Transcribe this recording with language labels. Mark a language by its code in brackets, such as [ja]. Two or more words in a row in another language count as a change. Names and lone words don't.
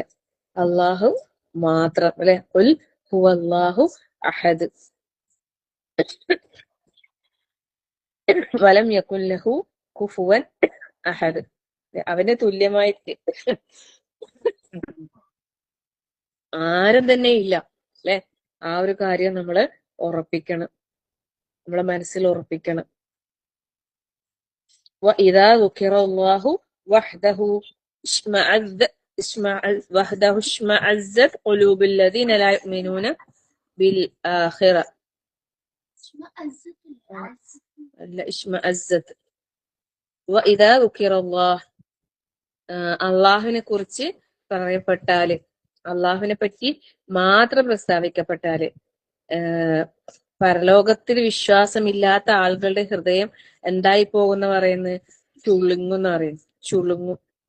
[ml] അള്ളാഹു മാത്രം, അല്ലെ, [ar] قل هو الله أحد ولم يكن له كفوا أحد. [ml] അവന് തുല്യമായി ആരും തന്നെ ഇല്ല, അല്ലെ. ആ ഒരു കാര്യം നമ്മള് ഉറപ്പിക്കണം, നമ്മളെ മനസ്സിൽ ഉറപ്പിക്കണം. [ar] وإذا ذكر الله وحده اشمأزت قلوب الذين لا يؤمنون بالآخرة. اشمأزت. وإذا ذكر الله, [ml] അള്ളാഹുവിനെ കുറിച്ച് പറയപ്പെട്ടാല്, അള്ളാഹുവിനെ പറ്റി മാത്രം പ്രസ്താവിക്കപ്പെട്ടാല്, പരലോകത്തിൽ വിശ്വാസമില്ലാത്ത ആളുകളുടെ ഹൃദയം എന്തായി പോകുന്ന പറയുന്നത്, ചുളുങ്ങുന്ന് പറയുന്നു, ചുളുങ്ങും.